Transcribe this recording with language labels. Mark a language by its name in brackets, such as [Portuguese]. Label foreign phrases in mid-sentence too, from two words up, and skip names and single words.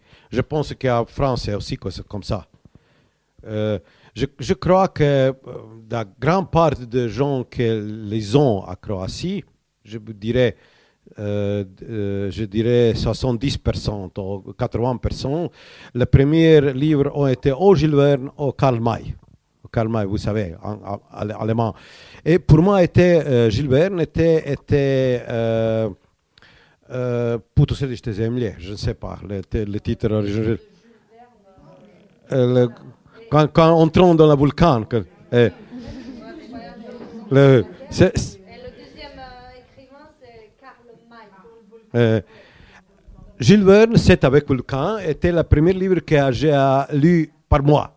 [French] Je pense qu'en France, c'est aussi comme ça. Je crois que la grande part des gens qui les ont à Croatie, je dirais 70% ou 80%, les premiers livres ont été au Jules Verne ou Karl May. Karl May, vous savez, en allemand. Et pour moi, Jules Verne était Put u središte zemlje, je ne sais pas le titre original. Quand on tombe dans le volcan. Le deuxième écrivain, c'est Karl May. Jules Verne, c'est avec Vulcain, était le premier livre que j'ai lu par moi.